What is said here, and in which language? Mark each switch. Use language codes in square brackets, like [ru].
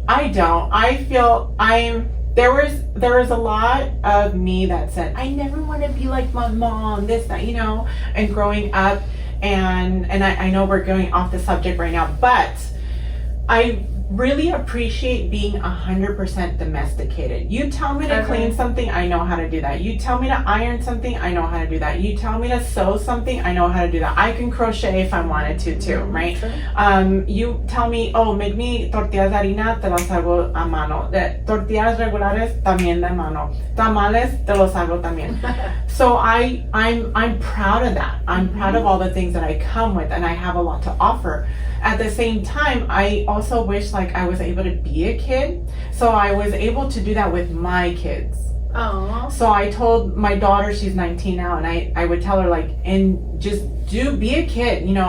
[en] I feel there was a lot of me that said, I never want to be like my mom, this, that, and growing up, and I know we're going off the subject right now, but I really appreciate being 100% domesticated. You tell me to clean something, I know how to do that. You tell me to iron something, I know how to do that. You tell me to sew something, I know how to do that. I can crochet if I wanted to too, right? Sure. You tell me, make me [es] tortillas de harina, te las hago a mano. Tortillas regulares, también de mano. Tamales, te los hago también. [en] So I'm proud of that. I'm proud of all the things that I come with, and I have a lot to offer. At the same time, I also wish like I was able to be a kid, so I was able to do that with my kids. Aww. So I told my daughter, she's 19 now, and I would tell her like, and just be a kid.